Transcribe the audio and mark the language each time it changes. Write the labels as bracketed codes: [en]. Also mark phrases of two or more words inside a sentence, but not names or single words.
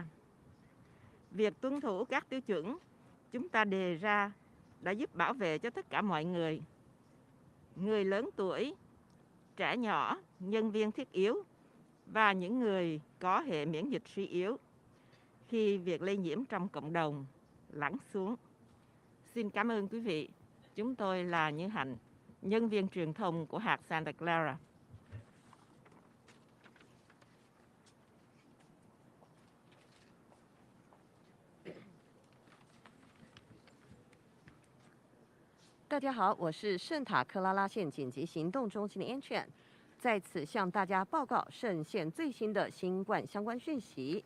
[vi] Việc tuân thủ các tiêu chuẩn chúng ta đề ra đã giúp bảo vệ cho tất cả mọi người lớn tuổi, trẻ nhỏ, nhân viên thiết yếu và những người có hệ miễn dịch suy yếu khi việc lây nhiễm trong cộng đồng lắng xuống. Xin cảm ơn quý vị. Chúng tôi là Như Hạnh, nhân viên truyền thông của hạt Santa Clara. [zh] 大家好，我是圣塔克拉拉县紧急行动中心的 Ann， 在此向大家报告圣县最新的新冠相关讯息。